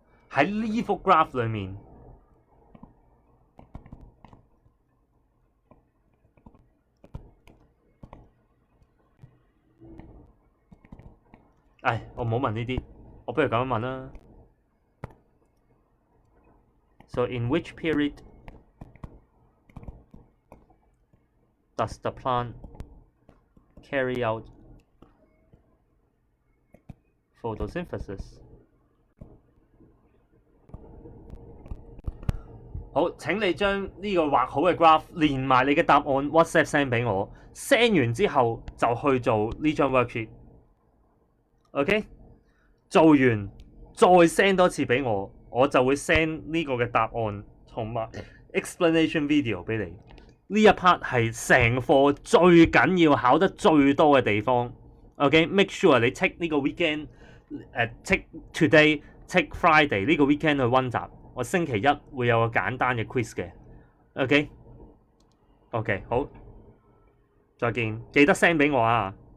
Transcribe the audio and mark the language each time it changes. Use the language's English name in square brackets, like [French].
[Chinese] 喺呢幅 graph 裡面，我唔好問呢啲，我不如咁樣問啦。 [English] So in which period does the plant carry out photosynthesis？ [Chinese] 好，請你將呢個畫好嘅 graph 連埋你嘅答案 [English] WhatsApp send [Chinese] 俾我 ，send 完之後就去做呢張 worksheet。OK， 做完再 send 多次俾我，我就會 send 呢個嘅答案同埋 [English] explanation video [Chinese] 俾你。呢一 part 係成課最緊要考得最多嘅地方。 OK， [English] make sure [Chinese] 你 take 呢個 weekend， [English] take today， take Friday [Chinese] 呢個 weekend 去溫習。我星期一會有個簡單嘅 quiz 嘅。 OK，好，再見，記得 send 俾我啊！